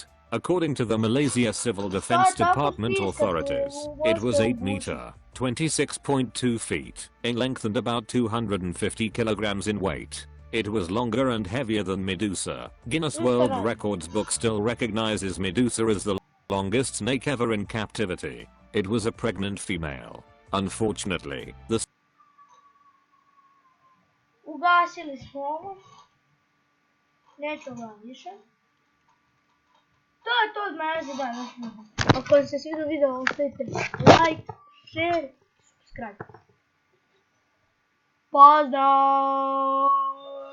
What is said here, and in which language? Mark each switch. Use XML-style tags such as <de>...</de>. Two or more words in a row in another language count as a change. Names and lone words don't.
<en>According to the Malaysia Civil Defense Department authorities, it was 8 meter, 26.2 feet in length and about 250 kilograms in weight. It was longer and heavier than Medusa. Guinness World Records book still recognizes Medusa as the longest snake ever in captivity. It was a pregnant female. Unfortunately, the</en> <hr>Ugasili smo ovo. Neću ga više. To je to od mene za danas. Ako vam se svidio video, ostavite</hr> <en>like, share, subscribe.</en> <hr>Pozdrav!</hr>